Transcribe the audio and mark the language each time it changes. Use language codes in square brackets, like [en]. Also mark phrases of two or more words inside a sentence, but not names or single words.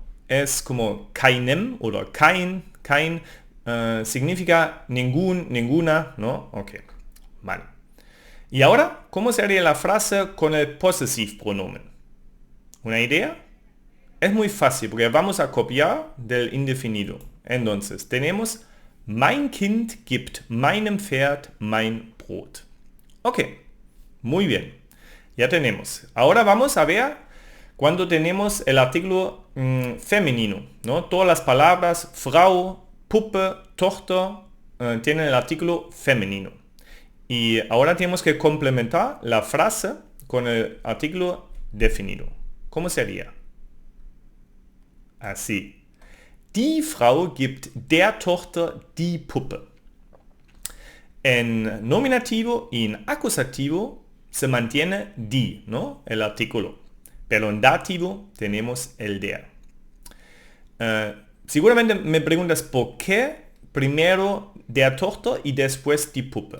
[es] Es como keinem o kein, significa ningún, ninguna, ¿no? Ok, vale. Y ahora, ¿cómo sería la frase con el posesivpronomen? ¿Una idea? Es muy fácil porque vamos a copiar del indefinido. Entonces, tenemos [de] mein Kind gibt meinem Pferd mein Brot. [es] Ok, muy bien. Ya tenemos. Ahora vamos a ver cuando tenemos el artículo femenino, ¿no? Todas las palabras Frau, Puppe, Tochter tienen el artículo femenino. Y ahora tenemos que complementar la frase con el artículo definido. ¿Cómo sería? Así. [de] Die Frau gibt der Tochter die Puppe. [es] En nominativo y en acusativo se mantiene die, ¿no? El artículo. Pero en dativo tenemos el der. Seguramente me preguntas por qué primero [de] der Tochter [es] y después [de] die Puppe.